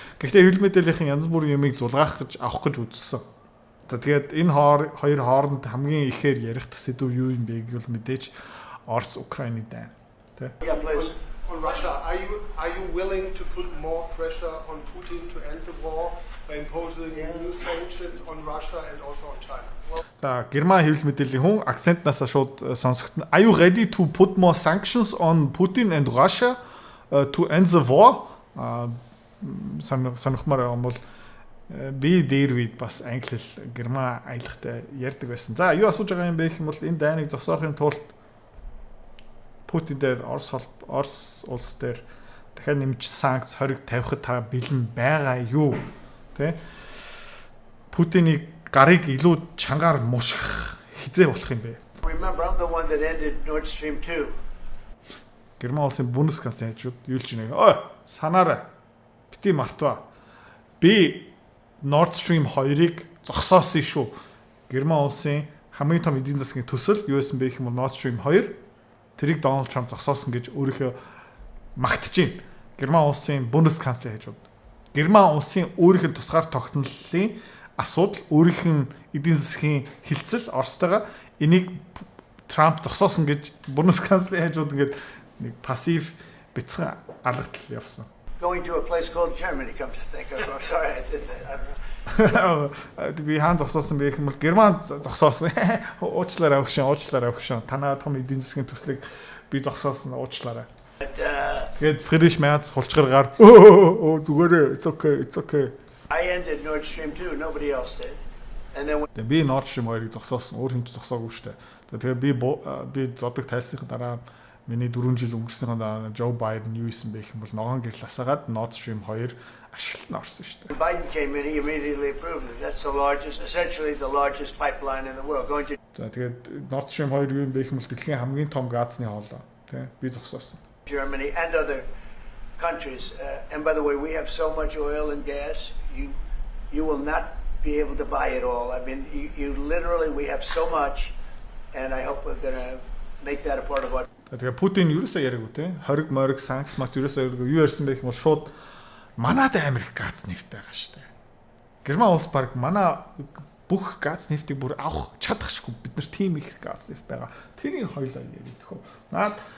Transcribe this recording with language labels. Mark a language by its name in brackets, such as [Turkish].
[Mongolian] Гэхдээ хэвлэл мэдээллийн янз бүрийн юмыг зулгаах гэж авах гэж үзсэн. За тэгээд энэ хоёр хооронд хамгийн ихээр ярих сэдв юу юм бэ гэвэл мэдээж Орос Украины дайн. Тэ. [English] On Russia, are you willing to put more pressure on Putin to end the war by imposing new sanctions on Russia and also on China? [Mongolian] За Герман хэвлэл мэдээллийн хүн акцентнаас шууд сонсогдно. [English] Are you ready to put more sanctions on Putin and Russia to end the war? [Mongolian] Санахмаар юм бол би дээр үед бас англи герман аялагтай ярьдаг байсан. За юу асууж байгаа юм бэ гэх юм бол энэ дайныг зогсоохын тулд Путин дээр Орос улс дээр дахиад нэмж санкц хориг тавихад та бэлэн байгаа юу? Тэ? Путиний гарыг илүү чангаар муших хизээ болох юм бэ? [English] Remember, I'm the one that ended Nord Stream 2. [Mongolian] Герман улсын Бундесканцлер хажууд юу л чинь ой санаарай. Бити мартва. Би Nord Stream 2-ыг зогсоосон шүү. Герман улсын хамгийн том эдийн засгийн төсөл юу байсан бэ гэх юм бол Nord Stream 2 тэрийг Дональд Трамп зогсоосон гэж өөрийнхөө магтж байна. Герман улсын Бундесканцлер хажууд. Герман улсын өөрийнх нь тусгаар тогтнолын асуудал, өөрийнх нь эдийн засгийн хилцэл Оростойгоо энийг Трамп зогсоосон гэж Бундесканцлер хажууд ингээд нэг пассив бяцхан алгадал явсан. [English] Going to a place called Germany, come to think of it. I'm sorry I did that. [Mongolian] Би хаан зогсоосон байх юм бол Герман зогсоосон. Уучлаарай өгшөн. Танаа том эдийн засгийн төслийг би зогсоосон уучлаарай. Тэгээд Фридрих Мерц хулчгаргаар зүгээрээ [English] it's okay. I ended Nord Stream 2, nobody else did. And then [Mongolian] би Nord Stream 2-ыг зогсоосон. Өөр хэн ч зогсоогүй шүү дээ. Тэгээд би зодог тайлсныхаа дараа миний 4 жил өнгөрсөхийн дараа Joe Biden юу исэн бэ гэх юм бол ногоон гэрэл асаагаад Nord Stream 2 ашиглалт нь орсон шүү дээ. [English] Biden came in, he immediately approved it. That's essentially the largest pipeline in the world. Going to [Mongolian] За тэгээд Nord Stream 2 юу юм бэ гэх юм бол дэлхийн хамгийн том газны хоолой. Тэ би зогсоосон. [English] Germany and other countries. And by the way, we have so much oil and gas, you will not be able to buy it all. I mean, you literally, we have so much, and I hope we're going to make that a part of our. [Mongolian] Тэгээ Путин юусоо яриаггүй те хориг мориг санкц мат юусоо яриаггүй юу ярьсан бэ гэх юм бол шууд манад Америк газ нефт байгаа штэ. Герман улс баг манай бүх газ нефтийг бүр авах чадахшгүй бид нар тийм их газ нефт байгаа. Тэрийг хоёлаа ярих хөө. Наад